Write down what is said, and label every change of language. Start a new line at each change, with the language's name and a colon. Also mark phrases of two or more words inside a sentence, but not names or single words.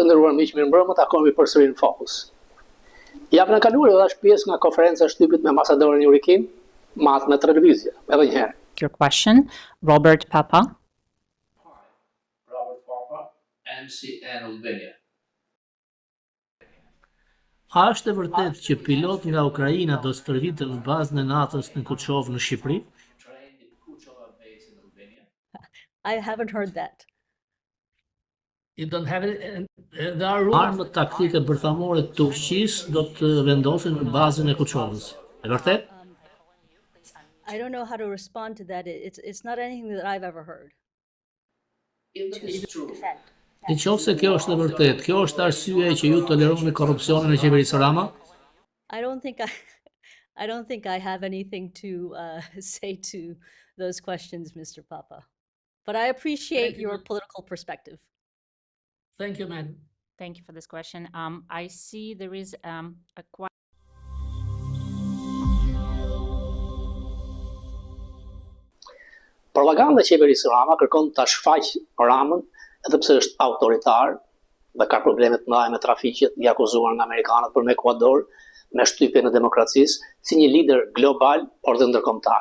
Albanian: nderuar miq, mirëmbrëma, takohemi përsëri në Fokus. Javën e kaluar edhe është pjesë nga konferenca e shtypit me ambasadorin Jurikin, matë me televizje, edhe një herë.
English: Your question, Robert Papa. Robert Papa, MCN Albania.
Albanian: A është e vërtet që pilot nga Ukraina do stërviten në bazën e NATO-s në Kuçov në Shqipëri?
English: I haven't heard that. You don't have it, there are
Albanian: armët taktike bërthamore të Turqisë do të vendosen në bazën e Kuçovës. E vërtet?
English: I don't know how to respond to that. It's not anything that I've ever heard. It is true.
Albanian: Nëse kjo është e vërtet, kjo është arsye që ju toleroni korrupsionin në qeverisë Rama?
English: I don't think I have anything to say to those questions, Mr. Papa. But I appreciate your political perspective. Thank you, man. Thank you for this question. I see there is a question.
Albanian: Propaganda e qeverisë Rama kërkon ta shfaqë Ramën, edhe pse është autoritar dhe ka probleme të mëdha me trafiqet, i akuzuar nga amerikanët për me Ekuador, me shtypjen e demokracisë, si një lider global, por dhe ndërkombëtar.